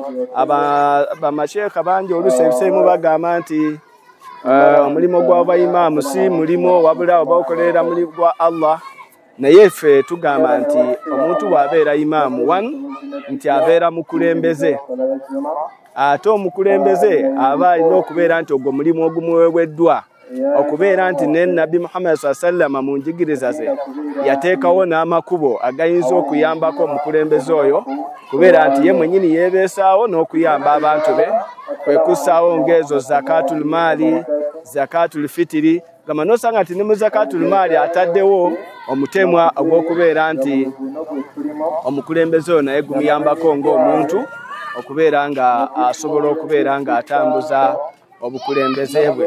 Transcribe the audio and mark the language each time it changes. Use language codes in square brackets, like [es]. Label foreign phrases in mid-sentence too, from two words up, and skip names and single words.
[lg] Bamasheekha bangi oluusi ebiseemu bagamba nti omulimu gw'abaimaamu si mulimu wabula oba okolerera mulimu gwa Allah. Naye ffe tugamba nti omuntu bw'abeera imaamu nti abeera mukulembeze, ate omukulembeze aba alina okubeera nti ogwo mulimu ogumuweeweddwa okubeera nti ne Nabbi Muhammad [ar] صلى الله عليه وسلم [lg] mu njigiriza ze yateekawo n'amakubo agayinza okuyambako omukulembeze oyo kubeera nti ye mwennyini yeebeesaawo n'okuyamba abantu be, kwe kussaawo ng'ezo [ar] زكاة المال، زكاة الفطر. [lg] Gamba n'osanga nti ne mu [ar] زكاة المال [lg] ataddewo omutemwa ogw'okubeera nti omukulembeze oyo naye gumuyambako ng'omuntu okubeera nga asobola okubeera nga atambuza obukulembeze bwe.